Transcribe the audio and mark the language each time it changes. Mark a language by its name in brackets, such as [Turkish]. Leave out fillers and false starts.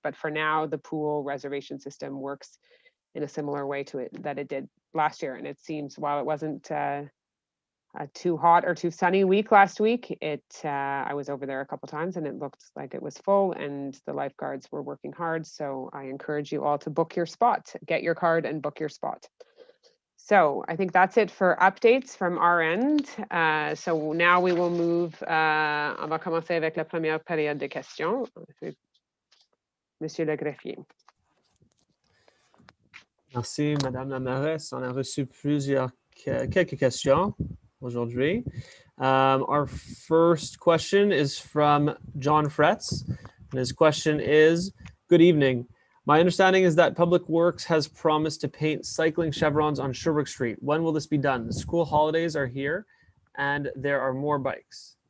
[English] But for now, the pool reservation system works in a similar way to it that it did last year. And it seems, while it wasn't a too hot or too sunny week last week, I was over there a couple times and it looked like it was full and the lifeguards were working hard. So I encourage you all to book your spot, get your card and book your spot. So I think that's it for updates from our end. So now we will move, [French] on va commencer avec la première période de questions. Monsieur le greffier. Merci, Madame la mairesse. On a reçu quelques questions aujourd'hui. [English] Our first question is from John Fretz. And his question is, good evening. My understanding is that Public Works has promised to paint cycling chevrons on Sherbrooke Street. When will this be done? The school holidays are here and there are more bikes.